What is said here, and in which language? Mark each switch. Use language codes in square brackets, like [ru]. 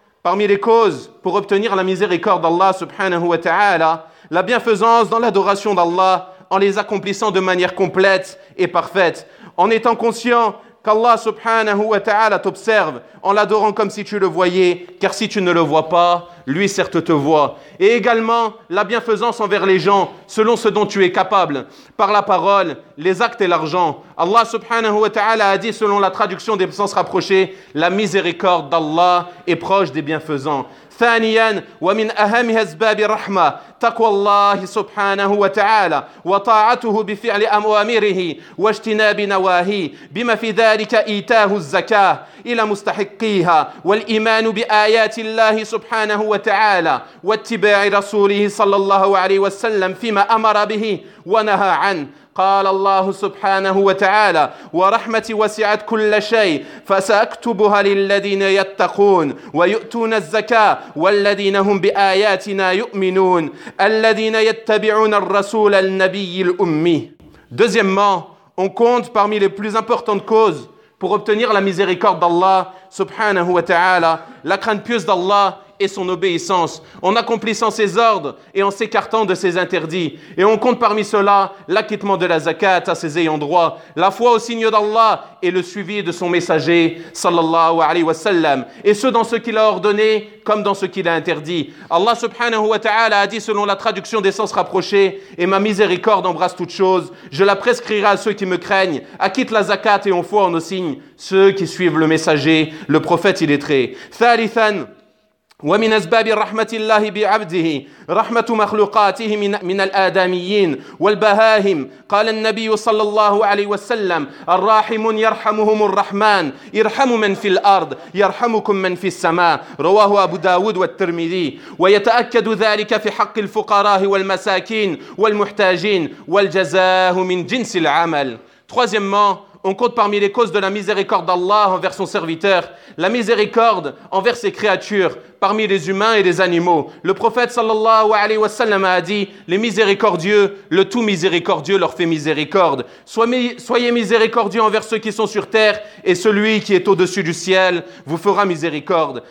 [fr] parmi les causes pour obtenir la miséricorde d'Allah [ar] subhanahu wa ta'ala, [fr] la bienfaisance dans l'adoration d'Allah en les accomplissant de manière complète et parfaite, en étant conscient qu'Allah subhanahu wa ta'ala t'observe en l'adorant comme si tu le voyais, car si tu ne le vois pas, lui certes te voit. Et également, la bienfaisance envers les gens, selon ce dont tu es capable, par la parole, les actes et l'argent. Allah [ar] subhanahu wa ta'ala [fr] a dit, selon la traduction des sens rapprochés, la miséricorde d'Allah est proche des bienfaisants. [ar] ثانيا ومن أهم أسباب الرحمة تقوى الله سبحانه وتعالى وطاعته بفعل أوامره واجتناب نواهيه، بما في ذلك إيتاء الزكاة إلى مستحقيها والإيمان بآيات الله سبحانه وتعالى واتباع رسوله صلى الله عليه وسلم فيما أمر به ونهى عنه. قال الله سبحانه وتعالى: ورحمتي وسعت كل شيء فسأكتبها للذين يتقون ويؤتون الزكاة والذين هم بآياتنا يؤمنون الذين يتبعون الرسول النبي الأمي. [fr] Deuxièmement, on compte parmi les plus importantes causes pour obtenir la miséricorde d'Allah [ar] subhanahu wa ta'ala [fr] la crainte pieuse d'Allah et son obéissance, en accomplissant ses ordres et en s'écartant de ses interdits. Et on compte parmi cela l'acquittement de la zakat à ses ayants droit, la foi au signe d'Allah et le suivi de son messager, [ar] sallallahu alayhi wa sallam, [fr] et ce dans ce qu'il a ordonné comme dans ce qu'il a interdit. Allah subhanahu wa ta'ala a dit selon la traduction des sens rapprochés: et ma miséricorde embrasse toute chose, je la prescrirai à ceux qui me craignent, acquittent la zakat et ont foi en nos signes, ceux qui suivent le messager, le prophète illettré. [ar] Thalithan, ومن أسباب رحمة الله بعبده رحمة مخلوقاته من الآدميين والبهائم. قال النبي صلى الله عليه وسلم: الراحم يرحمهم الرحمن، ارحموا من في الأرض يرحمكم من في السماء. رواه أبو داود والترمذي. ويتأكد ذلك في حق الفقراء والمساكين والمحتاجين والجزاء من جنس العمل. [fr] Troisièmement, on compte parmi les causes de la miséricorde d'Allah envers son serviteur la miséricorde envers ses créatures, parmi les humains et les animaux. Le prophète [ar] sallallahu alayhi wa sallam [fr] a dit: les miséricordieux, le tout miséricordieux leur fait miséricorde. Soyez miséricordieux envers ceux qui sont sur terre, et celui qui est au-dessus du ciel vous fera miséricorde.